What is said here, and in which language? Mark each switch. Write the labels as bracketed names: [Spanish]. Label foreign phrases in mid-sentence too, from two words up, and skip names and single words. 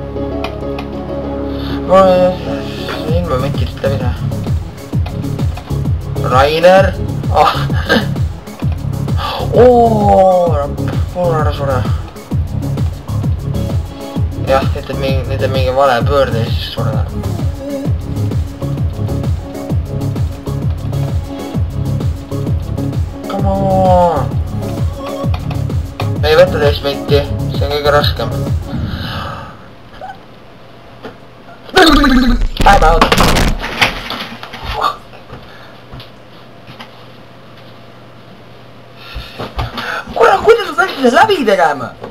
[Estonian] Tere. mul ilma mekist läbi saa. Rainer! Oh! Pool ära sure. Jah, nüüd on mingi vale pöörde ja siis sure. [English] Come on! [Estonian] Me ei võta teist menti, see on kõige raskem. [English] I'm out! [Estonian] Kuule, kuidas sa peaksid seda läbi tegema?